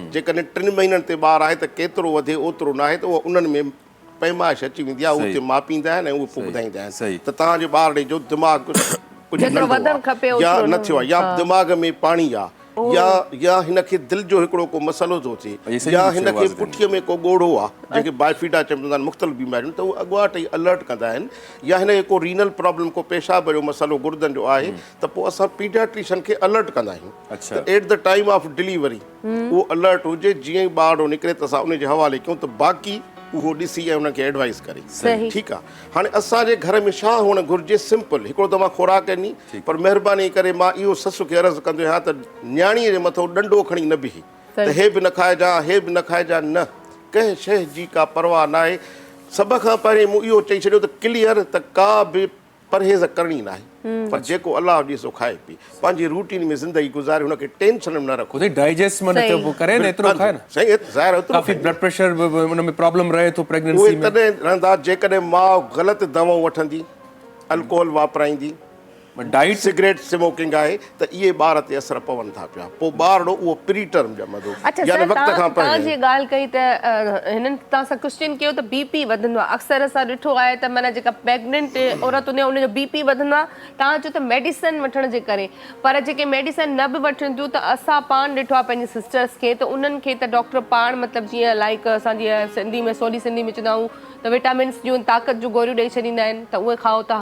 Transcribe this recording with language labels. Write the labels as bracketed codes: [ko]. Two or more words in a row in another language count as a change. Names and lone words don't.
[sd] जेकॾहिं 3 महीननि ते ॿारु आहे त केतिरो वधे ओतिरो नाहे, त उहो उन्हनि में पैमाइश अची वेंदी आहे, उते मापींदा आहिनि ऐं उहे पोइ ॿुधाईंदा आहिनि त तव्हांजे ॿार जो दिमाग़ कुझु या न थियो आहे, या दिमाग़ में पाणी आहे, या हिन खे दिलि जो हिकिड़ो को मसइलो थो थिए, या हिन खे पुठीअ में को ॻोड़ो आहे जेके बाइफीडा चवंदा आहिनि, मुख़्तलिफ़ बीमारियूं, त उहे अॻुवाट ई अलर्ट कंदा आहिनि। या हिन खे को रीनल प्रॉब्लम, को पेशाब जो मसइलो गुर्दनि जो आहे, त पोइ असां पीडियाट्रिशियन खे अलर्ट कंदा आहियूं। त [en] at the time of delivery [sd] उहो अलर्ट हुजे, जीअं ई ॿारु निकिरे त असां उनजे हवाले कयूं, त बाक़ी उहो ॾिसी ऐं उनखे एडवाइस करे। ठीकु आहे। हाणे असांजे घर में छा हुअणु घुरिजे? सिंपल हिकिड़ो दफ़ा खुराक ॾिनी, पर महिरबानी करे मां इहो ससु खे अर्ज़ु कंदो आहियां त न्याणीअ जे मथां ॾंडो खणी न बीहे त हे बि न खाइजांइ, हे बि न खाइजांइ। न, कंहिं शइ जी का परवाह न आहे। सभ खां पहिरीं मूं इहो चई छॾियो त क्लियर त का बि परहेज़ करणी न आहे, पर जेको अलाह ॾे सो खाए पी, पंहिंजी रूटीन में ज़िंदगी गुज़ारे, हुनखे टेंशन में न रखो। डाइजेस्ट में नथो करे न, एतिरो खाए न। सही, ज़ाहिर काफ़ी [en] blood pressure [sd] उन में प्रॉब्लम रहे थो प्रेगनेंसी में। तॾहिं रहंदा जेकॾहिं माउ ग़लति दवाऊं वठंदी, अल्कोहल वापराईंदी, [en] diet cigarette smoking [sd] आहे, त इहे ॿार ते असर पवनि था पिया। पोइ ॿारड़ो उहो [en] pre term [sd] ॼमंदो, यानी वक़्त खां पहिरीं। तव्हां जी ॻाल्हि कई त हिननि तव्हां सां क्वेश्चन कयो त बीपी वधंदो आहे। अक्सर असां ॾिठो आहे त माना जेका प्रेग्नेंट औरत हूंदी आहे उनजो बीपी वधंदो आहे। तव्हां चयो त मेडिसिन वठण जे करे, पर जेके मेडिसिन न बि वठनि थियूं, त असां पाण ॾिठो आहे पंहिंजी सिस्टर्स खे, त उन्हनि खे त डॉक्टर पाण मतिलबु जीअं लाइक असांजी सिंधी में सवली सिंधी में चवंदा आहियूं त विटामिन्स जूं ताक़त जूं गोरियूं ॾेई छॾींदा आहिनि, त उहे खाओ था।